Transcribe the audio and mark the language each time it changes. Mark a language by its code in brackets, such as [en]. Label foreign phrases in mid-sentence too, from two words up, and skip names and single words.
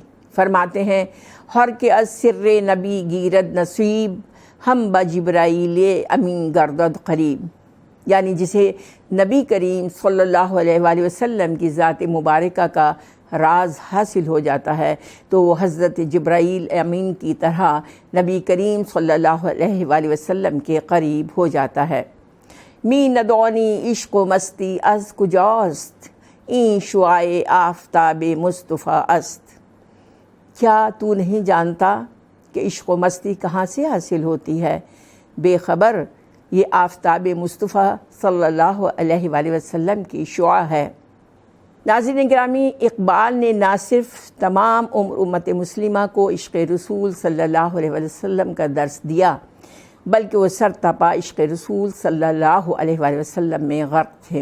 [fa] فرماتے ہیں، ہر کے از سر نبی گیرد نصیب، ہم با جبرائیل امین گردد قریب۔ [ur] یعنی جسے نبی کریم صلی اللہ علیہ وآلہ وسلم کی ذات مبارکہ کا راز حاصل ہو جاتا ہے تو وہ حضرت جبرائیل امین کی طرح نبی کریم صلی اللہ علیہ وآلہ وسلم کے قریب ہو جاتا ہے۔ [fa] می ندونی عشق و مستی از کجاست، این شعاع آفتاب مصطفیٰ است۔ [ur] کیا تو نہیں جانتا کہ عشق و مستی کہاں سے حاصل ہوتی ہے؟ بے خبر، یہ آفتاب مصطفیٰ صلی اللہ علیہ وآلہ وسلم کی شعاع ہے۔ ناظرین گرامی، اقبال نے نہ صرف تمام عمر امت مسلمہ کو عشق رسول صلی اللہ علیہ وسلم کا درس دیا، بلکہ وہ سرتاپا عشق رسول صلی اللہ علیہ وآلہ وسلم میں غرق تھے۔